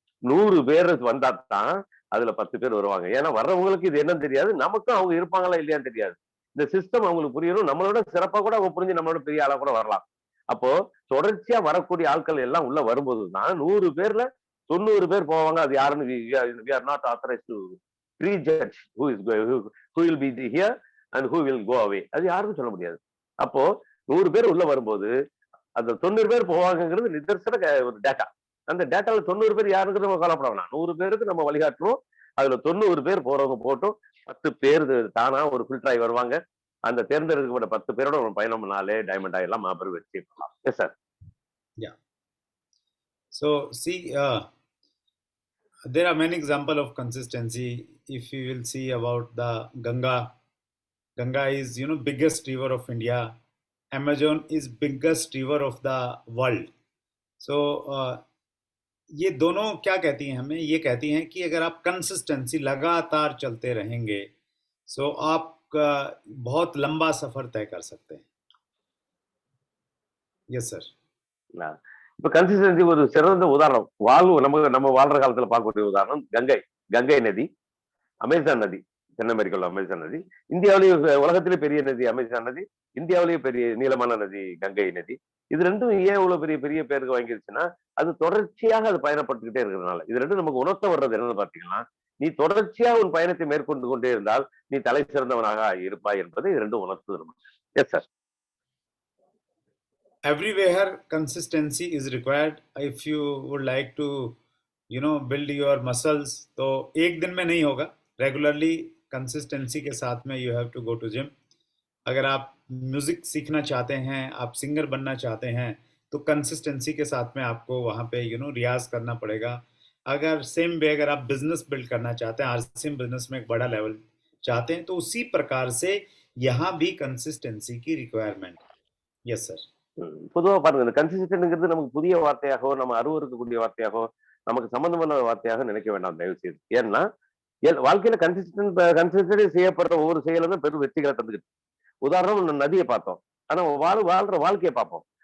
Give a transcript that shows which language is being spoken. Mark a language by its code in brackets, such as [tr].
[ta] 100 பேர் வந்தா தான் அதுல 10 பேர் வருவாங்க. ஏன்னா வர்றவங்களுக்கு இது என்னன்னு தெரியாது, நமக்கும் அவங்க இருப்பாங்களா இல்லையான்னு தெரியாது. இந்த சிஸ்டம் அவங்களுக்கு புரியணும், நம்மளோட சிறப்பா கூட அவங்க புரிஞ்சு நம்மளோட பெரிய ஆளா கூட வரலாம். அப்போ தொடர்ச்சியா வரக்கூடிய ஆட்கள் எல்லாம் உள்ள வரும்போது தான் 100 பேர்ல 90 பேர் போவாங்க. அது யாருன்னு [en] we are not authorized to prejudge who will be here and who will go away. [ta] அது யாருக்கும் சொல்ல முடியாது. அப்போ 100 பேர் உள்ள வரும்போது அந்த 90 பேர் போவாங்கிறது நிதர்சன ஒரு டேட்டா. அந்த டேட்டால 90 பேர் யாருங்கிறது நம்ம கவலைப்பட வேணாம். 100 பேருக்கு நம்ம வழிகாட்டுறோம். அதுல 90 பேர் போறவங்க போட்டும் 10 பேர் தானா ஒரு ஃபில்டர் ஆகி வருவாங்க. அந்த தேர்ந்தெடுக்கப்பட்ட 10 பேரோட ஒரு பயணம் பண்ணாலே டைமண்ட் ஆயிடலாம், மாபெரும் வெற்றி பெறலாம். [en] Yes sir. Yeah. So see, there are many examples of consistency. If you will see about the Ganga is biggest river of India. Amazon is biggest river of the world. [hi] So ये दोनों क्या कहती हैं हमें? ये कहती हैं कि अगर आप कंसिस्टेंसी लगातार चलते रहेंगे सो आप बहुत लंबा सफर तय कर सकते हैं. [en] Yes sir. [ta] இப்ப கன்சிஸ்டன்சி ஒரு சிறந்த உதாரணம், நம்ம வாழ்ற காலத்துல பார்க்கக்கூடிய உதாரணம் கங்கை நதி, அமேசான் நதி, தென் அமெரிக்காவில் அமேசான் நதி, இந்தியாவிலேயே உலகத்திலே பெரிய நதி அமேசான் நதி, இந்தியாவிலேயே பெரிய நீளமான நதி கங்கை நதி. இது ரெண்டும் ஏன் இவ்வளவு பெரிய பெரிய பேருக்கு வாங்கிருச்சுன்னா அது தொடர்ச்சியாக அது பயணப்பட்டுக்கிட்டே இருக்கிறதுனால. இது ரெண்டும் நமக்கு உணர்த்த வர்றது என்னன்னு பாத்தீங்கன்னா, நீ தொடர்ச்சியா உன் பயணத்தை மேற்கொண்டு கொண்டே இருந்தால் நீ தலை சிறந்தவனாக இருப்பாய் என்பதை இது ரெண்டும் உணர்த்துது. [en] Yes sir. Everywhere consistency is required. If you would like to build your muscles, [hi] तो एक दिन में नहीं होगा. [en] Regularly consistency [hi] के साथ में [en] you have to go to gym. [hi] अगर आप म्यूजिक सीखना चाहते हैं, आप सिंगर बनना चाहते हैं, तो कंसिस्टेंसी के साथ में आपको वहाँ पे रियाज करना पड़ेगा. अगर सेम वे अगर आप बिजनेस बिल्ड करना चाहते हैं, आरसीएम बिजनेस में एक बड़ा लेवल चाहते हैं, तो उसी प्रकार से यहाँ भी कंसिस्टेंसी की रिक्वायरमेंट. [en] Yes sir. [ta] பொதுவா பாருங்க, இந்த கன்சிஸ்டன்ட்ங்கிறது நமக்கு புதிய வார்த்தையாகவோ நம்ம அருவருக்கக்கூடிய வார்த்தையாகவோ நமக்கு சம்பந்தமான வார்த்தையாக நினைக்க வேண்டாம் தயவு செய்து. ஏன்னா வாழ்க்கையில கன்சிஸ்டன்ட் செய்யப்படுற ஒவ்வொரு செயலுமே பெரும் வெற்றிகளை தந்துக்கிட்டு. உதாரணம் நதியை பார்த்தோம், ஆனா வாழ்ற வாழ்க்கையை பார்ப்போம்.